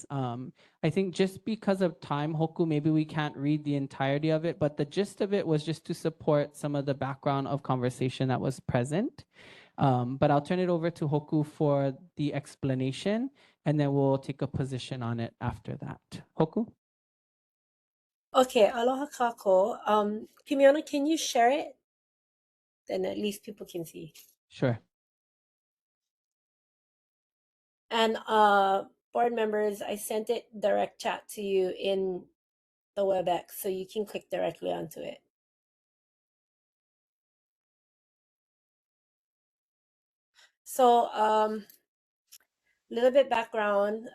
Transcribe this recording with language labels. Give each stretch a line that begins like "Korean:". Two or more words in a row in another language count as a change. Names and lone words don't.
English: I think just because of time, Hoku, maybe we can't read the entirety of it, but the gist of it was just to support some of the background of conversation that was present. But I'll turn it over to Hoku for the explanation, and then we'll take a position on it after that. Hoku?
Hawaiian: Okay, aloha kako.
English: Pimiona, can you share it? Then at least people can see. Sure. And board members, I sent it direct chat to you in the WebEx, so you can click directly onto it. So a little bit background.